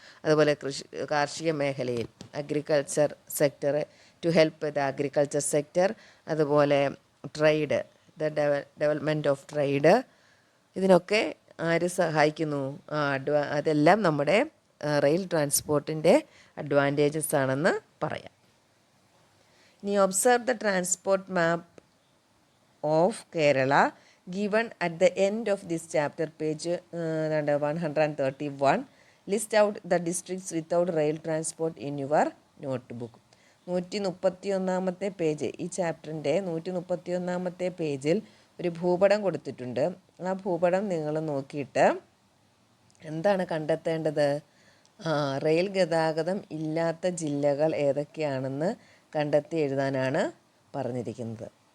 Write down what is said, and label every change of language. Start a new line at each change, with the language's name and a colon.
Malayalam: അതുപോലെ കാർഷിക മേഖലയിൽ
English: Agriculture sector, to help the agriculture sector.
Malayalam: അതുപോലെ trade,
English: the development of trade,
Malayalam: ഇതിനൊക്കെ ആര് സഹായിക്കുന്നു? അതെല്ലാം നമ്മുടെ റെയിൽ ട്രാൻസ്പോർട്ടിൻ്റെ അഡ്വാൻറ്റേജസ് ആണെന്ന് പറയാം.
English: ഇനി observe the transport map of Kerala given at the end of this chapter, page 131. List out the districts without rail transport in your notebook.
Malayalam: 131 page, ഈ ചാപ്റ്ററിൻ്റെ 131 പേജിൽ ഒരു ഭൂപടം കൊടുത്തിട്ടുണ്ട്. ആ ഭൂപടം നിങ്ങൾ നോക്കിയിട്ട് എന്താണ് കണ്ടെത്തേണ്ടത്? റെയിൽ ഗതാഗതം ഇല്ലാത്ത ജില്ലകൾ ഏതൊക്കെയാണെന്ന് കണ്ടെത്തി എഴുതാനാണ് പറഞ്ഞിരിക്കുന്നത്.